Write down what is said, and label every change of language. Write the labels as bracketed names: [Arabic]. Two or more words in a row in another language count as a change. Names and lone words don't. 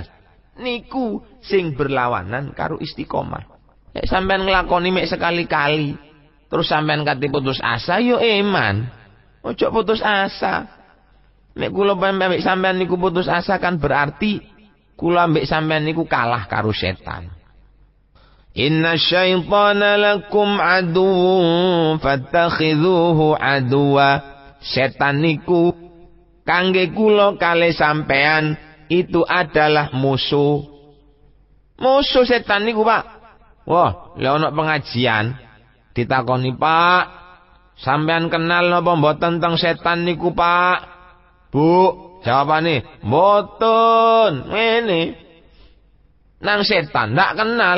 [Javanese] Niku sing berlawanan karo istiqomah. Nek sampean nglakoni mek sekali-kali terus sampean kate putus asa yo eman. Ojo putus asa. Nek kula mbek sampean niku putus asa kan berarti kula mbek sampean niku kalah karo setan. [Arabic] إن الشيطان لكم عدو فاتخذوه عدوا. [Javanese] Setan niku kangge kula kale sampean [Indonesian] itu adalah musuh. [Javanese] Musuh setan niku, Pak. Wah, lek ana pengajian ditakoni, Pak, sampean kenal napa mboten teng setan niku, Pak? Bu, jawabane, mboten. Ngene. Nang setan ndak kenal.